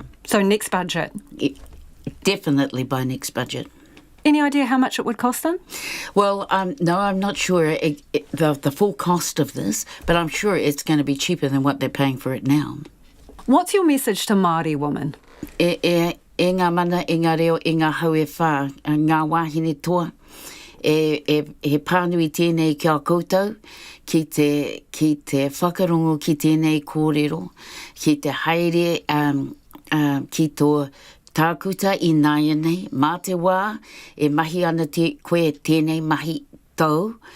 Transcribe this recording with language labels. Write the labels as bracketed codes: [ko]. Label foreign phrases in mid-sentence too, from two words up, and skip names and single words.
[en] So next budget? Definitely by next budget. Any idea how much it would cost them? Well, no, I'm not sure the full cost of this, but I'm sure it's going to be cheaper than what they're paying for it now. What's your message to Māori women? [mi] E ngā mana, e ngā reo, e ngā hau e whā, ngā wāhine toa. He pānui tēnei kia koutou, ki te whakarongo ki tēnei kōrero, ki te haere ki tō tākuta I nāia nei, mā te wā, e mahi ana koe tēnei mahi tau.